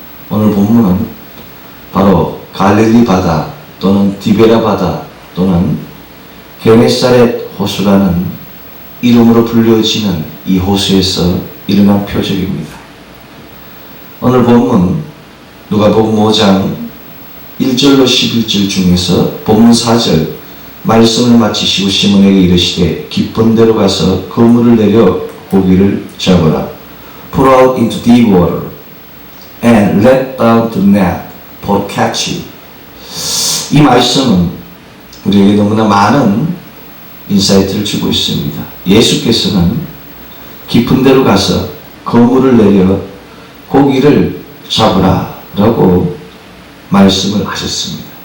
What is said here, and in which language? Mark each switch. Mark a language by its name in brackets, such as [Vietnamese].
[Korean] 오늘 본문은 바로 갈릴리 바다 또는 디베라 바다 또는 게네사렛 호수라는 이름으로 불려지는 이 호수에서 일어난 표적입니다. 오늘 본문 누가복음 5장 1절로 11절 중에서 본문 4절 말씀을 마치시고 시몬에게 이르시되 깊은 데로 가서 그물을 내려 고기를 잡으라. [English] Put out into deep water and let down the net for catching. [Korean] 이 말씀은 우리에게 너무나 많은 인사이트를 주고 있습니다. 예수께서는 깊은 데로 가서 그물을 내려 고기를 잡으라 라고 말씀을 하셨습니다.